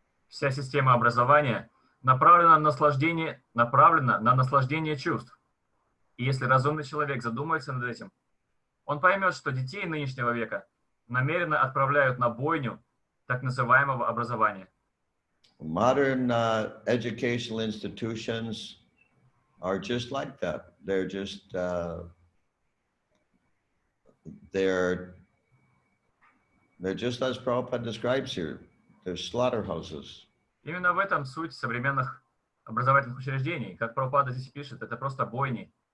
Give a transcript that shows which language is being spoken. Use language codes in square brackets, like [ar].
[ru] Вся система образования направлена на наслаждение чувств. И если разумный человек задумается над этим, он поймет, что детей нынешнего века намеренно отправляют на бойню так называемого образования. [en] Modern educational institutions are just like that. They're just they're just as Prabhupada describes here. They're slaughterhouses. [ru] Именно в этом суть современных образовательных учреждений. Как Прабхупада здесь пишет, это просто бойни.